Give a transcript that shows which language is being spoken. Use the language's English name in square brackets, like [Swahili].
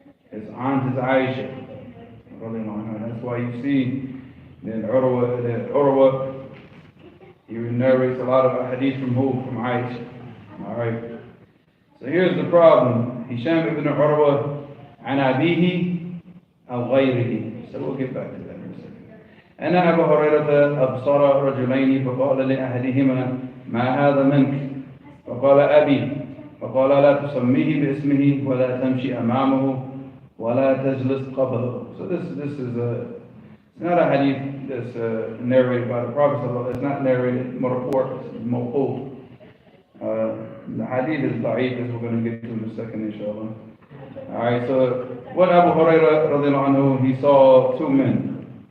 [English] His aunt is Aisha. That's why you see that Urwa, he narrates a lot of hadith from who? From Aisha. Alright. So here's the problem. [Arabic] Hisham ibn Urwa an abihi aw ghayrihi. [English] So we'll get back to that in a second. [Arabic] أن أبا هريرة أبصر رجلين فقال لأحدهما ما هذا منك؟ فقال أبي. فقال لا تسميه باسمه ولا تمشي أمامه ولا تجلس قبله. [English] So this is it's not a hadith that's narrated by the Prophet. It's not narrated marfu', it's mawquf. The hadith is da'if, as we're going to get to in a second, inshallah. Alright, so what Abu Hurairah radiallahu anhu, he saw two men.